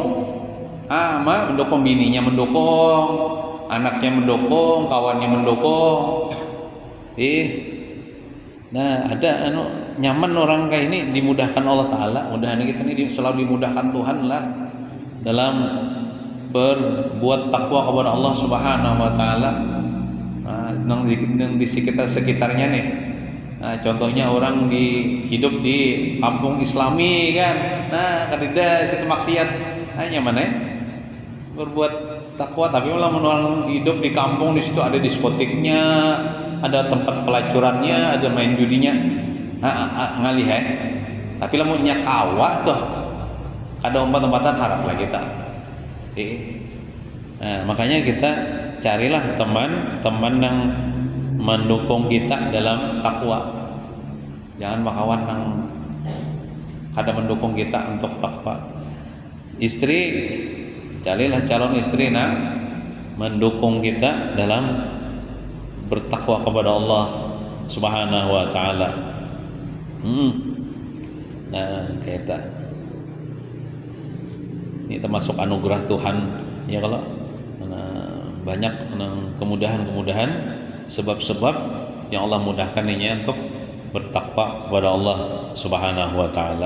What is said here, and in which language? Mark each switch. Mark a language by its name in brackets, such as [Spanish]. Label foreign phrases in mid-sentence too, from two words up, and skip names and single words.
[Indonesian] Mendukung bininya, mendukung anaknya, mendukung kawannya, mendukung. Nah, ada nyaman orang kayak ini dimudahkan [Arabic] الله تعالى. [Indonesian] Mudahan kita ini selalu dimudahkan Tuhan lah dalam berbuat takwa kepada Allah [Arabic] سبحانه وتعالى. [Indonesian] Nang di sekitarnya nih. Nah, contohnya orang hidup di kampung Islami kan. Nah, kadida situ maksiat. Hanya mana ya? Berbuat takwa, tapi malah orang hidup di kampung, di situ ada diskotiknya, ada tempat pelacurannya, ada main judinya. [Banjar] Ngalih ya. Tapi lamunnya kawa tuh. [Indonesian] Ada obat-obatan harap lah kita. Nah, makanya kita carilah teman yang mendukung kita dalam takwa. Jangan bakawan yang kada mendukung kita untuk takwa. Istri, carilah calon istri yang mendukung kita dalam bertakwa kepada Allah [Arabic] سبحانه وتعالى. [Indonesian] Nah, kita ini termasuk anugerah Tuhan ya, kalau banyak kemudahan sebab-sebab yang Allah mudahkan ini untuk bertakwa kepada Allah [Arabic] سبحانه وتعالى.